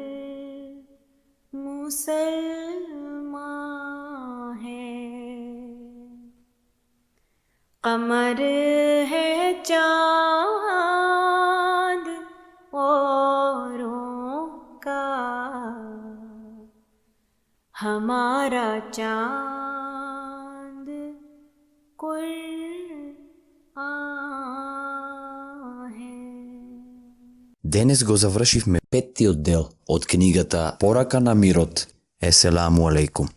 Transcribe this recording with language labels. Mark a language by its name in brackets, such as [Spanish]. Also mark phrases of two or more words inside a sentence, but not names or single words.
[Urdu] مسلمان ہے قمر ہے چاند اوروں کا ہمارا چاند [Macedonian] Денес го завршивме 5-тиот дел од книгата Порака на мирот. [Arabic] السلام عليكم.